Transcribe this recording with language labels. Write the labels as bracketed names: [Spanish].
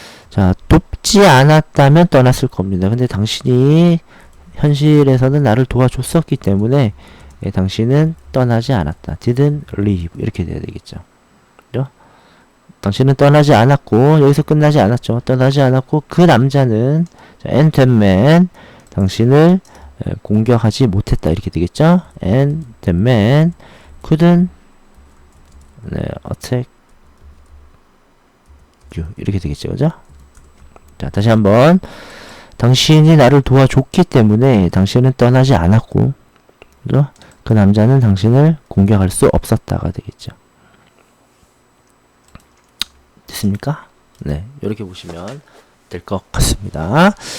[Korean] 자, 돕지 않았다면 떠났을 겁니다. 근데 당신이 현실에서는 나를 도와줬었기 때문에 당신은 떠나지 않았다. [English] didn't leave [Korean] 이렇게 돼야 되겠죠. 그죠? 당신은 떠나지 않았고, 여기서 끝나지 않았죠. 떠나지 않았고, 그 남자는 [English] and that man, [Korean] 당신을 공격하지 못했다. 이렇게 되겠죠. [English] And that man couldn't attack you. [Korean] 이렇게 되겠죠. 그죠? 자, 다시 한번. 당신이 나를 도와줬기 때문에 당신은 떠나지 않았고, 그죠? 그 남자는 당신을 공격할 수 없었다가 되겠죠. 됐습니까? 네, 이렇게 보시면 될 것 같습니다.